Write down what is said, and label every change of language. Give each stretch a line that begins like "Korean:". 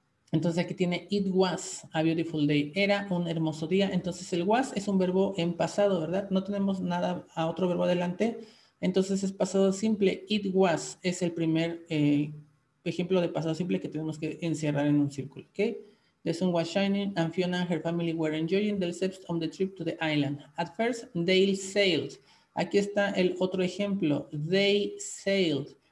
Spanish: Entonces aquí tiene
English: it was a beautiful day.
Spanish: Era un hermoso día. Entonces el was es un verbo en pasado, ¿verdad? No tenemos nada a otro verbo adelante. Entonces es pasado simple.
English: It was
Spanish: es el primer ejemplo de pasado simple que tenemos que encerrar en un círculo, ¿ok?
English: The sun was shining and Fiona and her family were enjoying themselves on the trip to the island. At first, they sailed.
Spanish: Aquí está el otro ejemplo.
English: They sailed.